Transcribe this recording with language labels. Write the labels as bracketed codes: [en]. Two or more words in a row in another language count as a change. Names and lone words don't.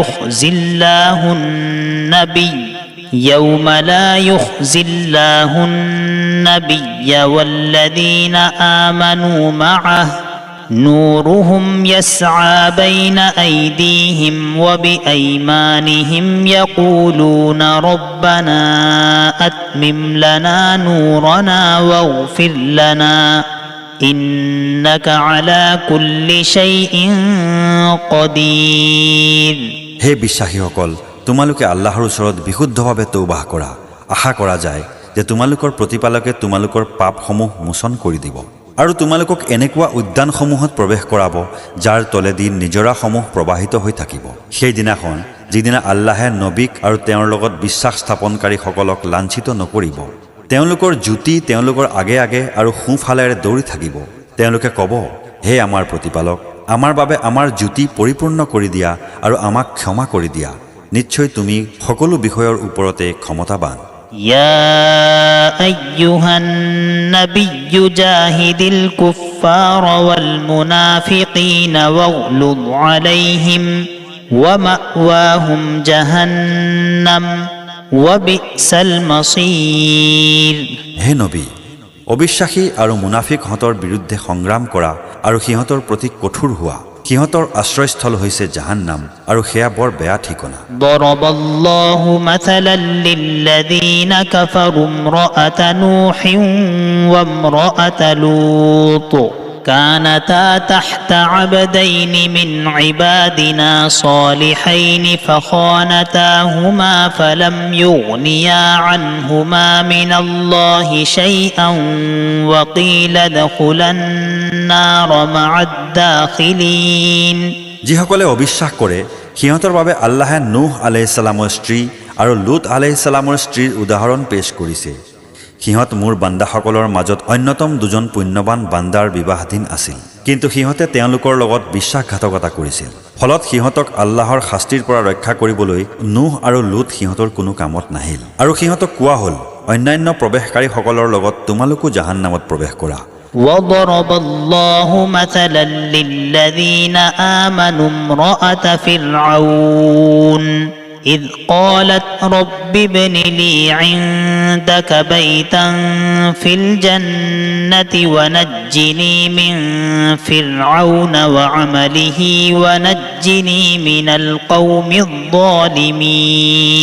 [ar] يخزي الله النبي والذين آمنوا معه نورهم يسعى بين أيديهم وبأيمانهم يقولون ربنا أتمم لنا نورنا واغفر لنا إنك على كل شيء قدير. [as] হে বিশ্বাসীসকল, তোমালোকে আল্লাহৰ ওচৰত বিশুদ্ধভাৱে তৌবাহ কৰা। আশা কৰা যায় যে তোমালোকৰ প্ৰতিপালকে তোমালোকৰ পাপসমূহ মোচন কৰি দিব আৰু তোমালোকক এনেকুৱা উদ্যানসমূহত প্ৰৱেশ কৰাব যাৰ তলেদি নিজৰাসমূহ প্ৰবাহিত হৈ থাকিব। সেইদিনাখন যিদিনা আল্লাহে নবীক আৰু তেওঁৰ লগত বিশ্বাস স্থাপনকাৰীসকলক লাঞ্ছিত নকৰিব। তেওঁলোকৰ জ্যোতি তেওঁলোকৰ আগে আগে আৰু সোঁফালেৰে দৌৰি থাকিব। তেওঁলোকে ক'ব, হে আমাৰ প্ৰতিপালক, আমাৰ বাবে আমাৰ জ্যোতি পৰিপূৰ্ণ কৰি দিয়া আৰু আমাক ক্ষমা কৰি দিয়া। নিশ্চয় তুমি সকলো বিষয়ৰ ওপৰতে ক্ষমতাবান। [ar] يا أيها النبي جاهد الكفار والمنافقين واغلظ عليهم ومأواهم جهنم وبئس المصير. [as] হে নবী, অবিশ্বাসী আৰু মুনাফিকহঁতৰ বিৰুদ্ধে সংগ্ৰাম কৰা আৰু সিহঁতৰ প্ৰতি কঠোৰ হোৱা। সিহঁতৰ আশ্ৰয়স্থল হৈছে জাহান্নাম আৰু সেয়া বৰ বেয়া ঠিকনা। [ar] ضرب الله مثلا للذين كفروا امرأة نوح وامرأة لوط كانتا تحت عبدين من عبادنا صالحين فخانتاهما فلم يغنيا عنهما من الله شيئا وقيل ادخلا النار مع الداخلين. [as] যিসকলে অবিশ্বাস কৰে সিহঁতৰ বাবে আল্লাহে নূহ [ar] عليه السلام [as] স্ত্ৰী আৰু লুত [ar] عليه السلام [as] স্ত্ৰীৰ উদাহৰণ পেশ কৰিছে। সিহঁত মোৰ বান্দাসকলৰ মাজত অন্যতম দুজন পুণ্যৱান বান্দাৰ বিবাহাধীন আছিল, কিন্তু সিহঁতে তেওঁলোকৰ লগত বিশ্বাসঘাতকতা কৰিছিল। ফলত সিহঁতক আল্লাহৰ শাস্তিৰ পৰা ৰক্ষা কৰিবলৈ নূহ আৰু লুত সিহঁতৰ কোনো কামত নাহিল। আৰু সিহঁতক কোৱা হ'ল, অন্যান্য প্ৰৱেশকাৰীসকলৰ লগত তোমালোকো জাহান্নামত প্ৰৱেশ কৰা। [ar] وضرب الله مثلا للذين آمنوا امرأة فرعون إذ قالت رب ابن لي عندك بيتا في الجنة ونجني من فرعون وعمله ونجني من القوم الظالمين.